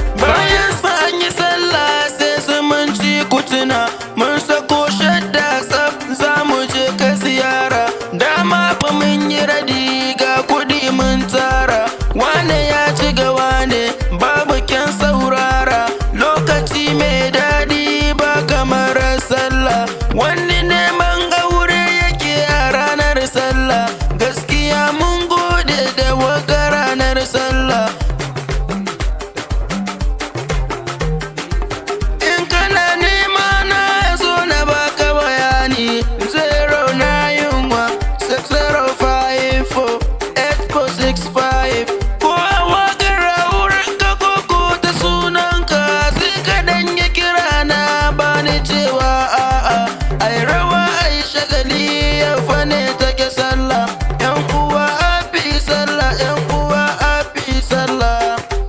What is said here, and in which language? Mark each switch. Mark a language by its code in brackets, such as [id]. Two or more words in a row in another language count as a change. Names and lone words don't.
[ha] Bayan sa an yi Sallah sai zumunci ku tuna, mun sako shadda tsaf, za mu je ka ziyara, dama fa mun yi radi, ga kuɗi mun tara, wane ya ci ga wane, babu kyan saurara, lokaci mai daɗi ba kamar Sallah, wani neman aure yake a ranar Sallah, gaskiya mun gode da waka ranar Sallah. In kana nema na, zo na baka bayani, [en] zero nine one six zero five four eight four six five. [ha] Ko a waƙar auren ka ko, ko ta sunan ka, sai ka dan yi kira na, ba ni cewa a'a. Ai rawa, ai shagali, yau fa ne take Sallah. Yan uwa, [en] happy Sallah, [ha] yan uwa, [en] happy Sallah.